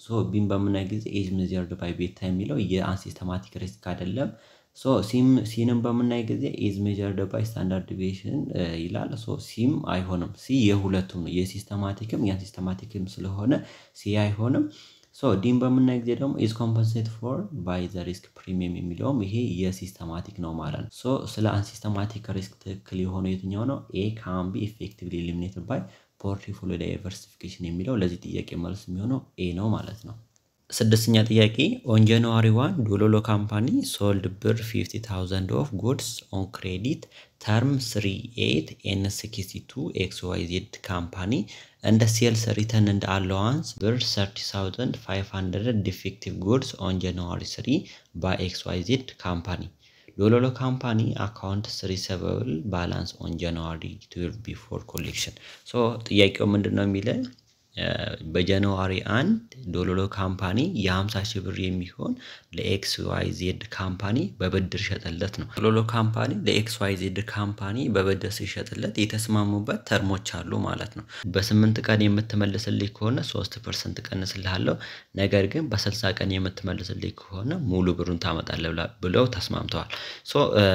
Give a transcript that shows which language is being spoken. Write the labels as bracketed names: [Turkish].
[Amharic] ሶ ቢም በምናይ ጊዜ ኤጅ ሜዠርድ ባይ ቤታ የሚለው የአንሲስተማቲክ ሪስክ አይደለም። ሶ ሲንም በምናይ ጊዜ ኤጅ ሜዠርድ ባይ ስታንዳርድ ዲቪዬሽን ይላል። ሶ ሲም አይሆንም። ሲ የሁለቱም ነው የሲስተማቲክም የአንሲስተማቲክም ስለሆነ ሲ አይሆንም። ሶ ዲም በምናይ ጊዜ ደግሞ [English] is compensated for by the risk premium [Amharic] የሚለውም ይሄ የሲስተማቲክ ነው ማለት ነው። ሶ ስለ አንሲስተማቲክ ሪስክ ትክክል የሆነው የትኛው ነው? [English] A can be effectively eliminated by portfolio diversification [Amharic] የሚለው ለዚህ ጥያቄ መልስ የሚሆነው A ነው ማለት ነው። ስድስተኛ ጥያቄ [English] on January 1 ዶሎሎ ካምፓኒ sold ብር 50,000 of goods on credit term 38 N62 XYZ company and the sales return and allowance ብር 30,500 defective goods on January 3 by XYZ company. ዶሎሎ ካምፓኒ accounts receivable balance on January 12 before collection. [Amharic] ሶ ጥያቄው ምንድነው የሚለው በጃንዋሪ 1 ዶሎሎ ካምፓኒ የ50,000 ብር የሚሆን ለXYZ ካምፓኒ በብድር ሸጠለት ነው። ዶሎሎ ካምፓኒ ለXYZ ካምፓኒ በብድር ሲሸጥለት የተስማሙበት ተርሞች አሉ ማለት ነው። በ8 ቀን የምትመልስልኝ ከሆነ 3% ቀንስልሃለሁ፣ ነገር ግን በ60 ቀን የምትመልስልኝ ከሆነ ሙሉ ብሩን ታመጣለህ ብለው ተስማምተዋል። ሶ